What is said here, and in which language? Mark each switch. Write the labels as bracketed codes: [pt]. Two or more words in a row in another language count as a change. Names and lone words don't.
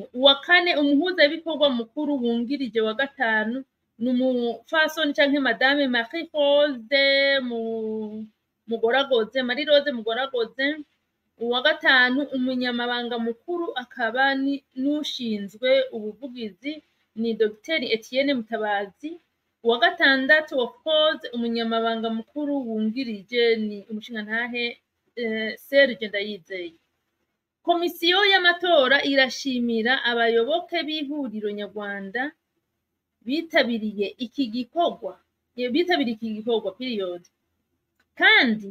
[rn] Uwa kane umuhuzabikorwa mukuru wungirije wa gatanu ni umufasoni canke madame Marie Rose Marie Rose Mugoragoze. Uwa gatanu umunyamabanga mukuru akaba n'ushinzwe ubuvugizi ni Dr Etienne Mutabazi. Uwa gatandatu [en] of course [rn] umunyamabanga mukuru wungirije ni umushingantahe Serge Ndayizeye. Komisiyo y'amatora irashimira abayoboke b'ihuriro nyarwanda bitabiriye iki gikorwa period, kandi